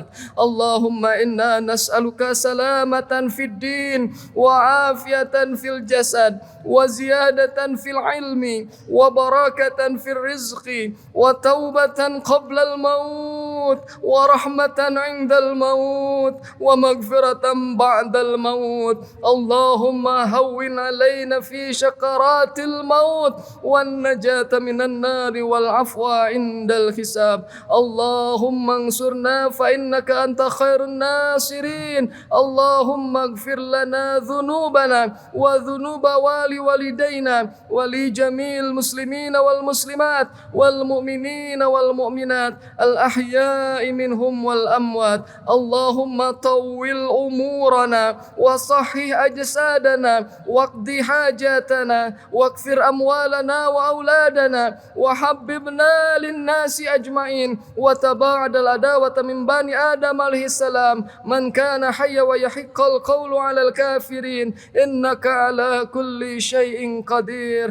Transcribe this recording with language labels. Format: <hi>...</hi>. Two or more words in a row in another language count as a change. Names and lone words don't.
<ar>اللهم إنا نسألك سلامة في الدين وعافية في الجسد وزيادة في العلم وبركة في الرزق وتوبة قبل الموت ورحمة عند الموت ومغفرة بعد الموت. اللهم هون علينا في سكرات الموت والنجاة من النار والعفو عند الحساب. اللهم انصرنا فإنك أنت خير الناصرين. اللهم اغفر لنا ذنوبنا وذنوب والدينا ولجميع المسلمين والمسلمات والمؤمنين والمؤمنات الأحياء منهم والأموات. اللهم طول أعمارنا وصحح أجسادنا واقض حاجاتنا واغفر أموالنا و بلادنا وحببنا للناس أجمعين وتباعد العداوة من بني آدم عليه السلام من كان حيا ويحق القول على الكافرين إنك على كل شيء قدير.</ar>